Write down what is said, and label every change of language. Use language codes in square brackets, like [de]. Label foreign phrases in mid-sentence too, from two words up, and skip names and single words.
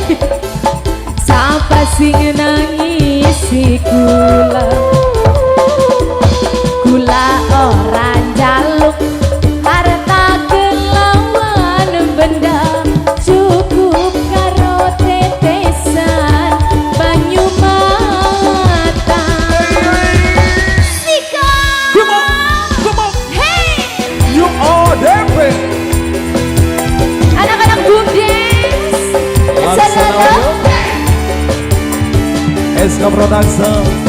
[jv] Sapa sing nangisi kula. Kula ora njaluk harta kelawan benda cukup karo tetesan banyu mata. Sika [en] Come on. Hey You are the [id] anak-anak BUMDes Laksana SK Production.